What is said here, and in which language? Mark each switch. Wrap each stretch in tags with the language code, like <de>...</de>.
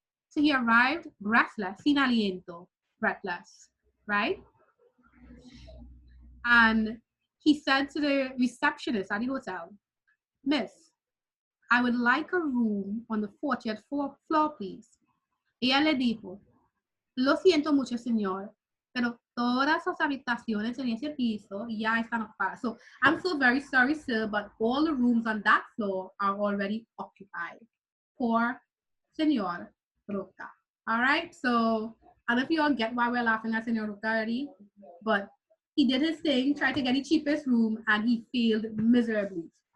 <en>So he arrived breathless,</en> <es>sin aliento,</es> <en>breathless, right? And he said to the receptionist at the hotel, Miss, I would like a room on the 40th floor, please.</en> <es>Ella le dijo, lo siento mucho, señor, pero todas las habitaciones en ese piso ya están ocupadas.</es> <en>So I'm so very sorry, sir, but all the rooms on that floor are already occupied. Poor señor Roca. All right, so I don't know if you all get why we're laughing at Senor Roca already, but he did his thing, tried to get the cheapest room, and he failed miserably.</en>